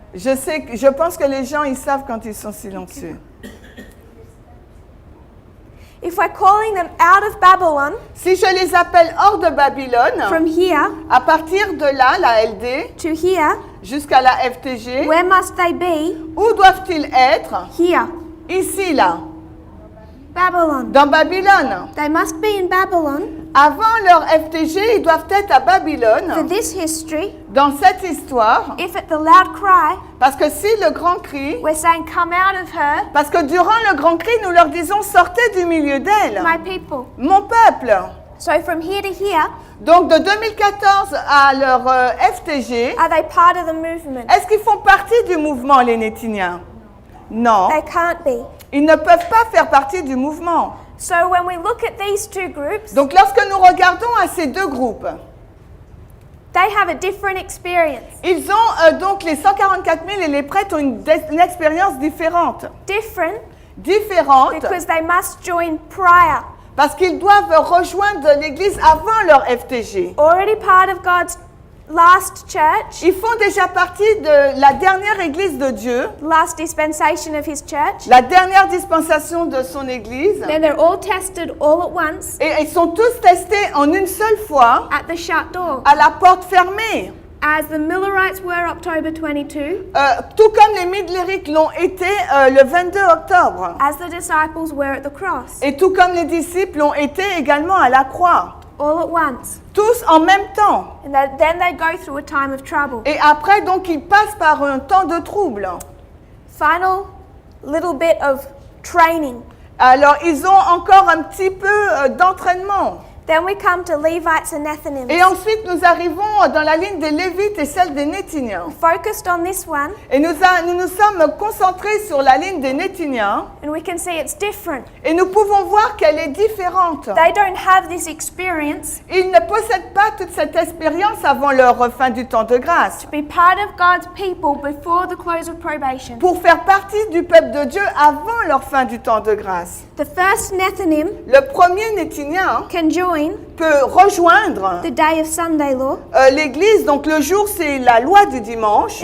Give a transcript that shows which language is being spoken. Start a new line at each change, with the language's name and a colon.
French: Je pense que les gens, ils savent quand ils sont silencieux.
English: If we're calling them out of Babylon
French: Si je les appelle hors de Babylone,
English: from here
French: à partir de là, la LD,
English: to here,
French: jusqu'à la FTG,
English: where must they be?
French: où doivent-ils être?
English: Here.
French: Ici, là.
English: Babylon.
French: dans Babylone.
English: They must be in Babylon
French: Avant leur FTG, ils doivent être à
English: for
French: Babylone,
English: this history.
French: dans cette histoire,
English: If at the loud cry,
French: parce que si le grand cri,
English: we're saying, come out of her,
French: parce que durant le grand cri, nous leur disons, sortez du milieu d'elle,
English: my people.
French: mon peuple.
English: So from here to here,
French: Donc de 2014 à leur FTG,
English: are they part of the movement?
French: est-ce qu'ils font partie du mouvement, les Nétiniens? Non,
English: They can't be.
French: ils ne peuvent pas faire partie du mouvement.
English: So when we look at these two groups,
French: Donc lorsque nous regardons à ces deux groupes,
English: they have a different experience.
French: ils ont donc les 144 000 et les prêtres ont une expérience différente.
English: Different
French: Différente
English: because they must join prior.
French: parce qu'ils doivent rejoindre l'Église avant leur FTG.
English: Already part of God's last church,
French: Ils font déjà partie de la dernière Église de Dieu,
English: last dispensation of his church.
French: la dernière dispensation de son Église.
English: Then they're all tested all at once
French: Et ils sont tous testés en une seule fois
English: at the shut door.
French: à la porte fermée.
English: As the Millerites were October 22,
French: Tout comme les Midlérites l'ont été le 22 octobre.
English: as the disciples were at the cross,
French: Et tout comme les disciples l'ont été également à la croix.
English: all at once.
French: Tous en même temps.
English: And then they go through a time of trouble.
French: Et après, donc, ils passent par un temps de trouble.
English: Final little bit of training.
French: Alors, ils ont encore un petit peu d'entraînement.
English: Then we come to Levites and Nethinims.
French: Et ensuite, nous arrivons dans la ligne des Lévites et celle des Nétiniens.
English: Focused on this one,
French: Et nous nous sommes concentrés sur la ligne des Nétiniens.
English: and we can see it's different.
French: Et nous pouvons voir qu'elle est différente.
English: They don't have this experience
French: Ils ne possèdent pas toute cette expérience avant leur fin du temps de grâce.
English: to be part of God's people before the close of probation.
French: Pour faire partie du peuple de Dieu avant leur fin du temps de grâce.
English: The first Nethinim
French: Le premier Nétinien
English: can join
French: peut rejoindre
English: the day of Sunday law,
French: l'église, donc le jour c'est la loi du dimanche,